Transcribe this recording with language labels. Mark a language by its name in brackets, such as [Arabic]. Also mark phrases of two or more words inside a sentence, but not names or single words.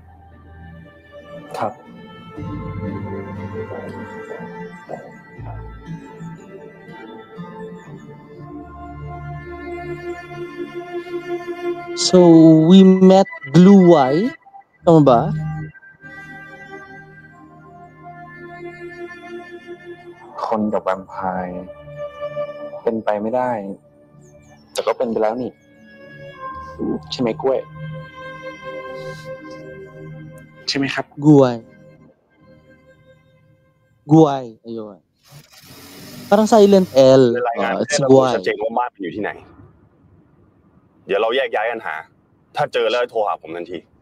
[Thai] ครับ [English] So we met Blue Eye. [Filipino] Tama ba? [Thai] คนกับแวมไพร์เป็นไปไม่ได้ แต่ก็เป็นไปแล้วนี่ ใช่ไหมกล้วย ใช่ไหมครับ [Filipino] Guay. Guay. Ayun. Parang [English] silent L. [Thai] รายงาน [English] It's [Thai] ให้ระบุ Guay. ชัดเจนว่ามาร์คมันอยู่ที่ไหน เดี๋ยวเราแยกย้ายกันหา ถ้าเจอแล้วโทรหาผมทันที